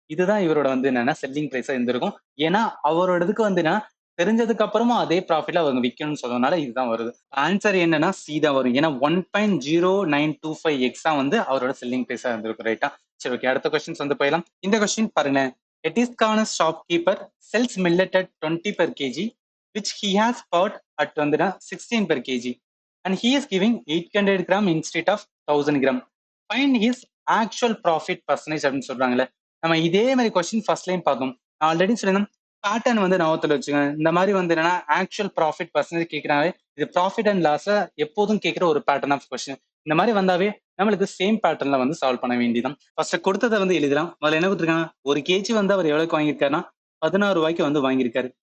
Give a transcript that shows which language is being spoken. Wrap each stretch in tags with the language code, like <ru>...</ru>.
<ta>இதுதான் இவரோட வந்து என்னன்னா செல்லிங் பிரைஸா இருந்திருக்கும். ஏன்னா அவரோடதுக்கு வந்து என்ன தெரிஞ்சதுக்கு அப்புறமும் அதே ப்ராஃபிட்ல அவங்க விற்கணும்னு சொல்றதுனால இதுதான் வருது. ஆன்சர் என்னன்னா சி தான் வரும். ஏன்னா 1.0925 எக்ஸா வந்து அவரோட செல்லிங் பிரைஸா இருந்திருக்கும். ரைட்டா? சரி, ஓகே, அடுத்த கொஸ்டின்ஸ் வந்து போயிடலாம். இந்த கொஸ்டின் பாருங்க.</ta> <en>A dishonest shopkeeper sells millet at 20 per kg, which he has bought at 16 per kg, and he is giving 800 gram instead of 1000 gram. Find his actual profit percentage</en> <ta>அப்படின்னு சொல்றாங்களே. நம்ம இதே மாதிரி கொஸ்டின் ஃபர்ஸ்ட் லைன் பார்த்தோம். நான் already சொல்லியிருந்தேன், pattern வந்து ஞாபகத்தில் வச்சுக்கோங்க. இந்த மாதிரி வந்து என்னன்னா ஆக்சுவல் ப்ராஃபிட் பர்சன்டேஜ் கேட்கிறாங்க. இது ப்ராஃபிட் அண்ட் லாஸை எப்போதும் கேட்கிற ஒரு பேட்டர்ன் ஆஃப் கொஸ்டின். இந்த மாதிரி வந்தாவே நம்மளுக்கு சேம் பேட்டர்ன்ல வந்து சால்வ் பண்ண வேண்டியதான். ஃபர்ஸ்ட் கொடுத்ததை வந்து எழுதலாம். முதல்ல என்ன கொடுத்துருக்காங்க, ஒரு கேஜி வந்து அவர் எவ்வளவுக்கு வாங்கியிருக்காருன்னா 16 ரூபாய்க்கு வந்து வாங்கியிருக்காரு.</ta>